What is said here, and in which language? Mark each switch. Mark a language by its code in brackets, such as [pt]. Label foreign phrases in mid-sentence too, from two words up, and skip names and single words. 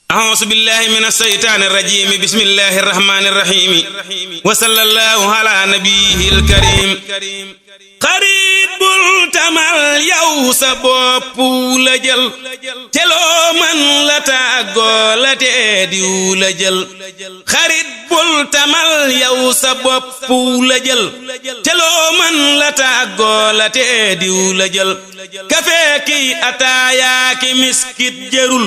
[ar] أعوذ بالله من الشيطان الرجيم بسم الله الرحمن الرحيم وصلى الله على نبيه الكريم [wo] xarit bul tamal yow sa bopp la jël te loo mën la tàggoo la tee diw la jël xarit bul tamal yow sa bopp la jël te loo mën la tàggoo la tee diw la jël kafe ki ataaya ki miskit jërul